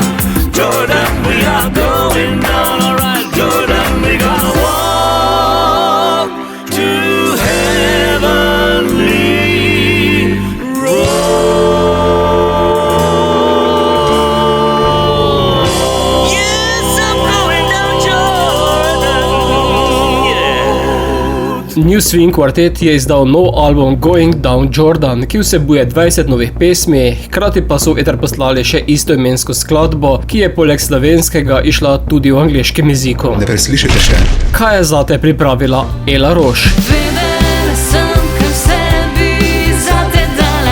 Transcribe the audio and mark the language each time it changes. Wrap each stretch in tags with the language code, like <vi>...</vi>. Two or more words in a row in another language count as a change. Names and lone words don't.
<en>Jordan, we are going down. All right, Jordan, we gonna walk to heavenly road.</en> <sl>New Swing Quartet je izdal nov album Going Down Jordan, ki vsebuje 20 novih pesmi, hkrati pa so eter poslali še istoimensko skladbo, ki je poleg slovenskega išla tudi v angleškem jeziku. Ne preslišite še. Kaj je zate pripravila Ela Roš? Vedela sem, kaj sebi zate dala.</sl>